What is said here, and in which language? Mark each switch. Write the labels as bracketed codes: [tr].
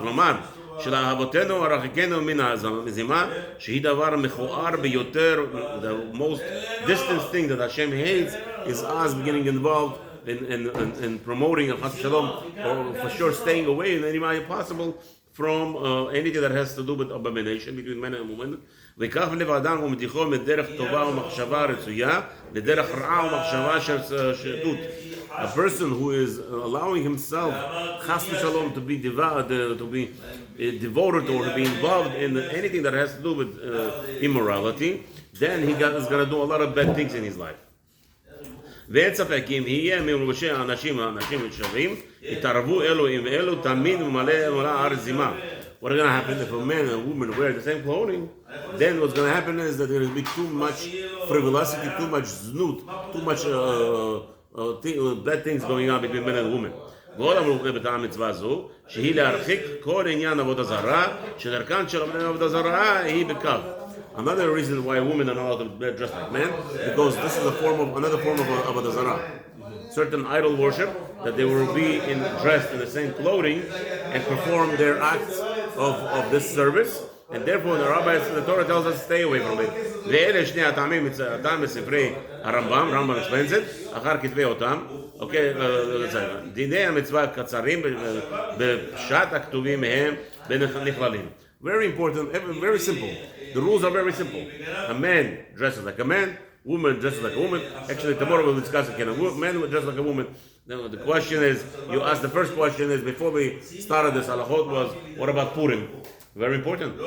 [he] כלומר, של אהבותינו הרחיקנו מן הזימה, שהיא דבר מכוער ביותר, [en] the most distant thing that Hashem hates is us getting involved in promoting a chas shalom, or for sure staying away in any way possible from anything that has to do with abomination between men and women. [he] וכך לב האדם ומתיחו מדרך טובה ומחשבה רצויה לדרך רעה ומחשבה של שטות. [en] A person who is allowing himself chas v'shalom to be devoted or to be involved in anything that has to do with immorality, then is going to do a lot of bad things in his life. [he] ואין ספק אם יהיה מלבושי האנשים שווים, יתערבו אלו עם אלו תמיד ומלא הארץ זימה. [en] What's going to happen if a man and a woman wear the same clothing? Then what's going to happen is that there will be too much frivolosity, too much znut, too much bad things going on between men and women. [he] ועוד אמרו בטעם מצווה זו, שהיא להרחיק כל עניין עבודה זרה, שדרכן של עבודה זרה היא בקו. [en] Another reason why women are not allowed to dress like men, because this is another form of avodah zarah. Certain idol worship, that they will be dressed in the same clothing and perform their acts of this service. and therefore the Torah tells us stay away from it. [he] ואלה שני הטעמים הטעם בספרי הרמב"ם [en] explains it, [he] אחר כתבי אותם, אוקיי, דיני המצווה קצרים בפשט הכתובים מהם בנכללים. [en] Very important, very simple. The rules are very simple. A man dresses like a man, woman dresses like a woman. Actually, tomorrow we'll discuss again. A man will dress like a woman. Now, the question is, you asked the first question is, before we started this halachot was, what about Purim? Very important.